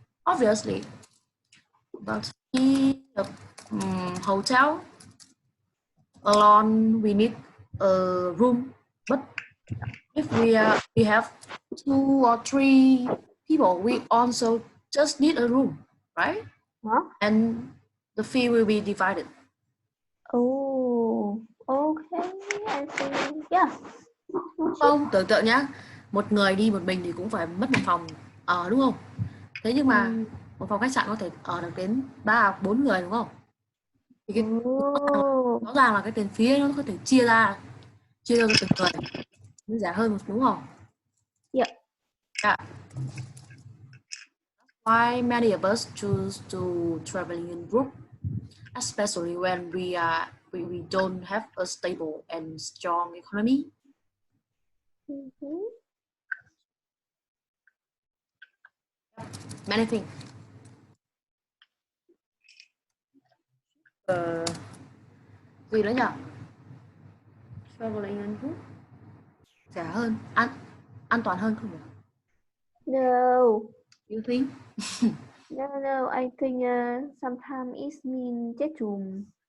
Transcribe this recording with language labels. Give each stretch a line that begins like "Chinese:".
English: Obviously, but the hotel alone we need a room. But if we have 2 or 3 people, we also just need a room, right? huh? And the fee will be divided. Oh, okay. I think yeah.
Vietnamese: Không, tưởng tượng nhá, một người đi một mình thì cũng phải mất một phòng ở, đúng không? Thế nhưng mà một phòng khách sạn có thể ở được đến 3-4 người, đúng không? Thì cái rõ ràng là cái tiền phí nó có thể chia ra cho từng người, nó rẻ hơn một, đúng không?
English: Yeah. Yeah. Why many of us choose to traveling in group, especially when we don't have a stable and strong economy. Many things.
Vietnamese: Gì nữa nhỉ?
English: Traveling in group
Vietnamese: rẻ hơn, an toàn hơn không nhỉ?
English: No. You think? No, I think sometimes it means
Vietnamese: chết chùm.